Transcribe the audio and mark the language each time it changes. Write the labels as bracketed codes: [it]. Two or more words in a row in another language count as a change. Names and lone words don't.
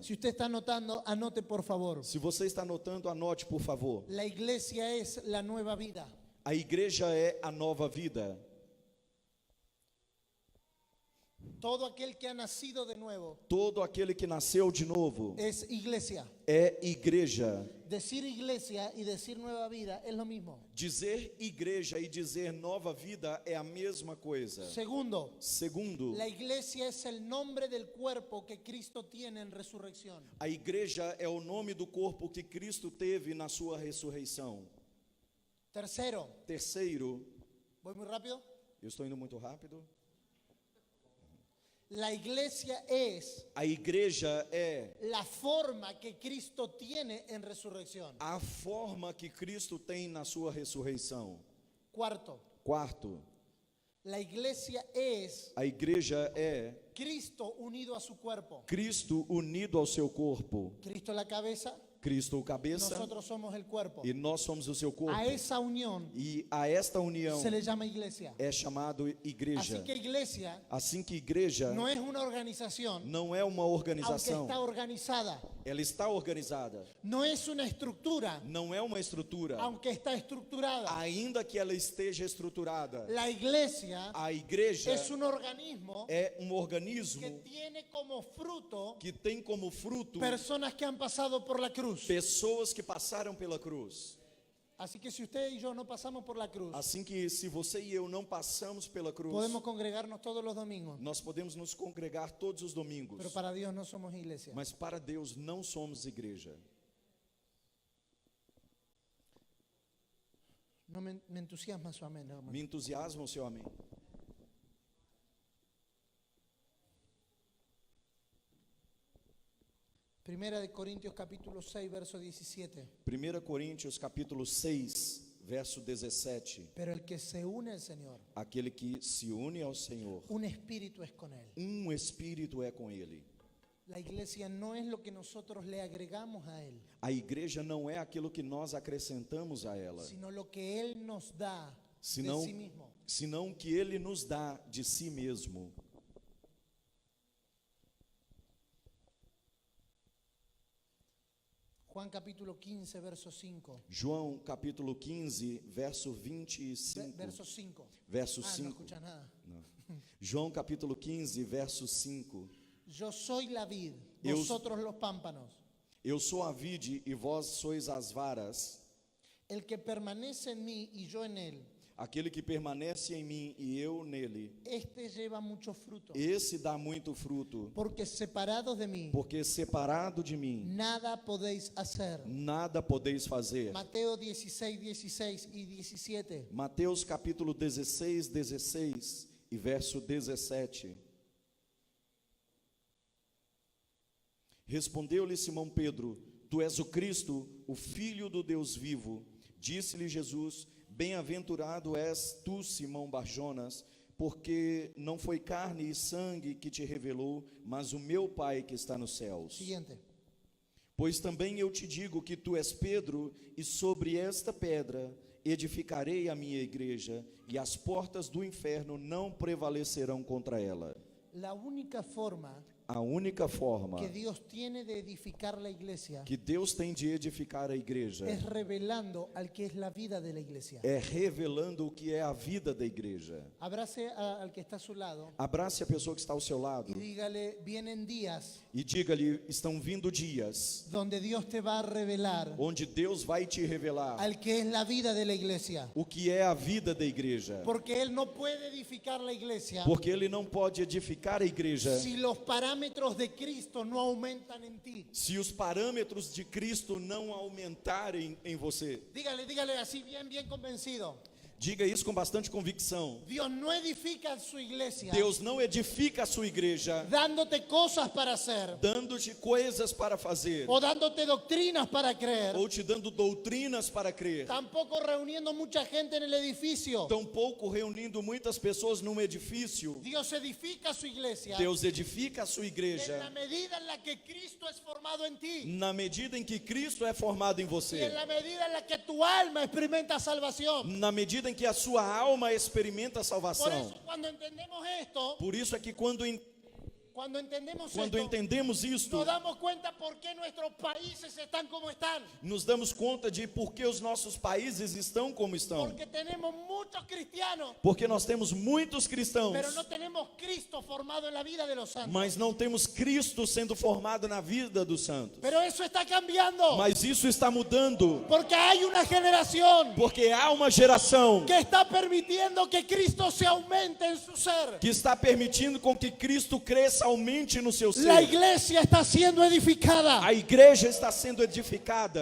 [es] Si usted está anotando, anote por favor. [pt] Se você está anotando, anote, por favor. [es] La iglesia es la nueva vida. [pt] A igreja é a nova vida. [es] Todo aquel que ha nacido de nuevo [pt] Todo aquele que nasceu de novo [es] es iglesia. [pt] é igreja. [es] Decir iglesia y decir nueva vida es lo mismo. [pt] Dizer igreja e dizer nova vida é a mesma coisa. [es] Segundo, [pt] Segundo, [es] la iglesia es el nombre del cuerpo que Cristo tiene en resurrección. [pt] a igreja é o nome do corpo que Cristo teve na sua ressurreição. [es] Tercero, [pt] Terceiro, [es] voy muy rápido. [pt] eu estou indo muito rápido. [es] La iglesia es [pt] A igreja é [es] la forma que Cristo tiene en resurrección. [pt] a forma que Cristo tem na sua ressurreição. [es] Cuarto, [pt] Quarto, [es] la iglesia es [pt] a igreja é [es] Cristo unido a su cuerpo. [pt] Cristo unido ao seu corpo. [es] Cristo la cabeza, [pt] Cristo o cabeça [es] nosotros somos el cuerpo. [pt] e nós somos o seu corpo. [es] A esa unión [pt] E a esta união [es] se le llama iglesia. [pt] é chamado igreja. [es] Así que iglesia [pt] Assim que igreja [es] no es una organización, [pt] não é uma [es] aunque [pt] organização, [es] está organizada. [pt] ela está organizada. [es] No es una estructura, [pt] Não é uma estrutura, [es] aunque está estructurada. [pt] ainda que ela esteja estruturada. [es] La iglesia [pt] A igreja [es] es un organismo [pt] é um [es] que [pt] organismo [es] tiene como fruto [pt] que tem como fruto [es] personas que han pasado por la cruz. [pt] pessoas que passaram pela cruz. [es] Así que si usted y yo no pasamos por la cruz, [pt] Assim que se você e eu não passamos pela cruz, [es] podemos congregarnos todos los domingos, [pt] nós podemos nos congregar todos os domingos, [es] pero para Dios no somos iglesia. [pt] mas para Deus não somos igreja. [es] No me entusiasma su amén, hermano. [pt] Me entusiasma o seu amém. [es] Primera de Corintios capítulo 6, verso 17. [pt] 1 Coríntios capítulo 6, verso 17. [es] Pero el que se une al Señor, [pt] Aquele que se une ao Senhor, [es] un espíritu es con Él. [pt] um espírito é com ele. [es] La iglesia no es lo que nosotros le agregamos a Él, [pt] A igreja não é aquilo que nós acrescentamos a ela, [es] sino lo que Él nos da [pt] senão, [es] de sí mismo. [pt] senão que ele nos dá de si mesmo. [es] Juan capítulo 15, verso 5. [pt] João capítulo 15, verso 25. [es] Verso 5. [pt] Verso [es] No [pt] 5. [es] escucha nada. [pt] João capítulo 15, verso 5. [es] Yo soy la vid, [pt] Eu- [es] vosotros los pámpanos. [pt] Eu sou a vide e vós sois as varas. [es] El que permanece en mí y yo en él, [pt] Aquele que permanece em mim e eu nele, [es] este lleva mucho fruto. [pt] esse dá muito fruto, [es] Porque separados de mí, [pt] porque separado de mim, [es] nada podéis hacer. [pt] nada podeis fazer. [es] Mateo 16, 16 y 17. [pt] Mateus capítulo 16, 16 e verso 17. Respondeu-lhe Simão Pedro: Tu és o Cristo, o Filho do Deus vivo. Disse-lhe Jesus: Bem-aventurado és tu, Simão Barjonas, porque não foi carne e sangue que te revelou, mas o meu Pai que está nos céus. [es] Siguiente. [pt] Pois também eu te digo que tu és Pedro, e sobre esta pedra edificarei a minha igreja, e as portas do inferno não prevalecerão contra ela. [es] La única forma [pt] A única forma [es] que Dios tiene de edificar la iglesia [pt] que Deus tem de edificar a igreja [es] es revelando al que es la vida de la iglesia. [pt] é revelando o que é a vida da igreja. [es] Abrace al que está a su lado [pt] Abrace a pessoa que está ao seu lado [es] y dígale, vienen días [pt] e diga-lhe: estão vindo dias [es] donde Dios te va a revelar [pt] onde Deus vai te revelar [es] al que es la vida de la iglesia. [pt] o que é a vida da igreja, [es] Porque Él no puede edificar la iglesia [pt] porque Ele não pode edificar a igreja [es] si los parámetros parámetros de Cristo no aumentan en ti. [pt] se os parâmetros de Cristo não aumentarem em você. [es] Dígale así bien convencido. [pt] Diga isso com bastante convicção. [es] Dios no edifica su iglesia [pt] Deus não edifica a sua igreja [es] dándote cosas para hacer [pt] dando-te coisas para fazer [es] o dándote doctrinas para creer. [pt] ou te dando doutrinas para crer. [es] Tampoco reuniendo mucha gente en el edificio. [pt] Tampouco reunindo muitas pessoas num edifício. [es] Dios edifica su iglesia [pt] Deus edifica a sua [es] en la [pt] igreja [es] medida en la que Cristo es formado en ti. [pt] na medida em que Cristo é formado em [es] Y en [pt] você. [es] la medida en la que tu alma experimenta salvación. [pt] Na medida em que a sua alma experimenta a [es] Por [pt] salvação. [es] eso cuando entendemos esto, [pt] Por isso é que quando Quando entendemos isto, [es] nos damos cuenta por qué nuestros países están como están. [pt] nos damos conta de por que os nossos países estão como estão. [es] Porque tenemos muchos cristianos, [pt] Porque nós temos muitos cristãos, [es] pero no tenemos Cristo formado en la vida de los santos. [pt] mas não temos Cristo sendo formado na vida dos santos. [es] Pero eso está cambiando. [pt] Mas isso está mudando, [es] Porque hay una generación [pt] porque há uma geração [es] que está permitiendo que Cristo se aumente en su ser. [pt] que está permitindo com que Cristo cresça, aumente no seu [es] La [pt] ser. [es] iglesia está siendo edificada. [pt] A igreja está sendo edificada.